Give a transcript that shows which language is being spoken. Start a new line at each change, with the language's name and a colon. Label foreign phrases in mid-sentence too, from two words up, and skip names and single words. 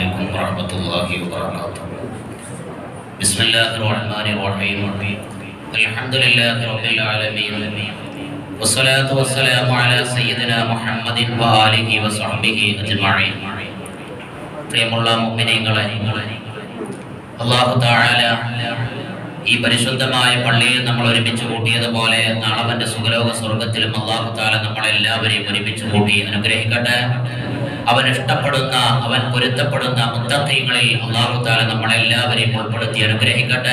Arabic: ورحمة الله وبركاته. بسم الله الرحمن الرحيم. الحمد لله رب العالمين والصلاة والسلام على سيدنا محمد وآله وصحبه أجمعين.
Malayalam: പ്രിയമുള്ള മുഅ്മിനീങ്ങളെ,
Arabic: الله تعالى
Malayalam: ഈ പരിശുദ്ധമായ പള്ളിയിൽ നമ്മൾ ഒരുമിച്ച് കൂട്ടിയതുപോലെ നാളെ അവന്റെ സുഖലോക സ്വർഗത്തിലും
Arabic: الله تعالى
Malayalam: നമ്മളെല്ലാവരെയും ഒരുമിച്ച് കൂട്ടി അനുഗ്രഹിക്കട്ടെ. അവൻ ഇഷ്ടപ്പെടുന്ന, അവൻ പൊരുത്തപ്പെടുന്ന മുത്തഖീങ്ങളിൽ
Arabic: الله تعالى
Malayalam: നമ്മളെല്ലാവരെയും ഉൾപ്പെടുത്തി അനുഗ്രഹിക്കട്ടെ.